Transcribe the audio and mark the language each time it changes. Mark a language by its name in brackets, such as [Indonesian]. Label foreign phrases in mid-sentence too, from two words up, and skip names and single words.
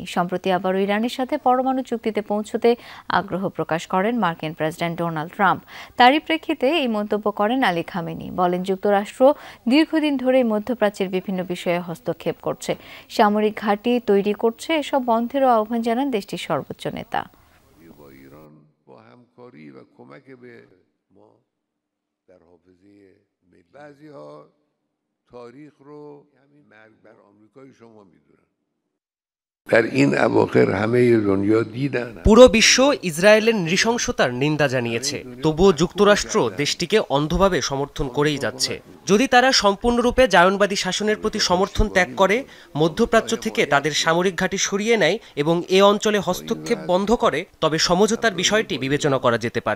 [Bangla] সম্প্রতি আবারও ইরানের সাথে পরমাণু চুক্তিতে পৌঁছতে আগ্রহ প্রকাশ করেন মার্কিন প্রেসিডেন্ট ডোনাল্ড ট্রাম্প। তারই প্রেক্ষিতে এই মন্তব্য করেন আলী খামেনি। বলেন, যুক্তরাষ্ট্র দীর্ঘদিন ধরে মধ্যপ্রাচ্যের বিভিন্ন বিষয়ে হস্তক্ষেপ করছে, সামরিক ঘাঁটি তৈরি করছে। এসব বন্ধেরও আহ্বান জানান দেশটির সর্বোচ্চ নেতা। [Persian] بعضی‌ها تاریخ رو مرگ بر آمریکای شما میدونن در این اواخر همه دنیا دیدن [Bangla] পুরো বিশ্ব ইসরায়েলের নৃশংসতার নিন্দা জানিয়েছে, তবুও যুক্তরাষ্ট্র দেশটিকে অন্ধভাবে সমর্থন করেই যাচ্ছে। যদি তারা সম্পূর্ণরূপে জায়নবাদী শাসনের প্রতি সমর্থন ত্যাগ করে, মধ্যপ্রাচ্য থেকে তাদের সামরিক ঘাঁটি সরিয়ে নেয় এবং এ অঞ্চলে হস্তক্ষেপ বন্ধ করে, তবে সমঝোতার বিষয়টি বিবেচনা করা যেতে পারে।